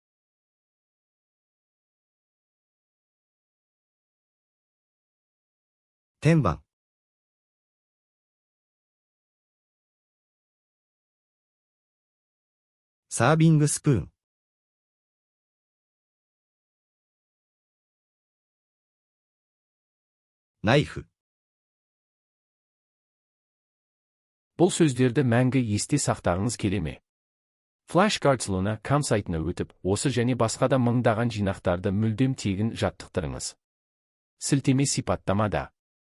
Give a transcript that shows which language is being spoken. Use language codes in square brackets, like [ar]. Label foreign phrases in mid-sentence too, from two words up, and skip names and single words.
[ja] 天板、 サービングスプーン、 ナイフ、 [kk] бұл сөздерді мәңгі есте сақтағыңыз келе ме? Flashcards.com сайтына өтіп, осы және басқа да мыңдаған жинақтарды мүлдем тегін жаттықтырыңыз. Сілтеме сипаттамада.